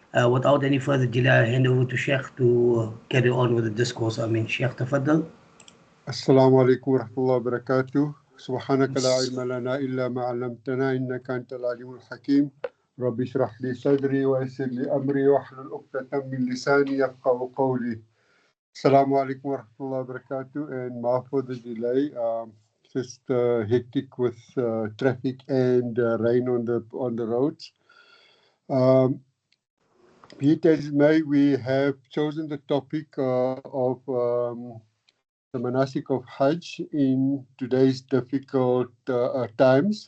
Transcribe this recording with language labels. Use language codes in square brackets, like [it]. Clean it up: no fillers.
[en] Without any further delay, I hand over to Sheikh to carry on with the discourse. I mean, Sheikh, tafaddal. [ar] السلام عليكم ورحمة الله وبركاته. سبحانك لا علم لنا إلا ما علمتنا إنك أنت العليم الحكيم. رب اشرح لي صدري ويسر لي أمري واحلل عقدة من لساني يفقهوا قولي. السلام عليكم ورحمة الله وبركاته. [en] And my for the delay, just hectic with traffic and rain on the roads. Be it as it may, we have chosen the topic of the manasik of Hajj in today's difficult times.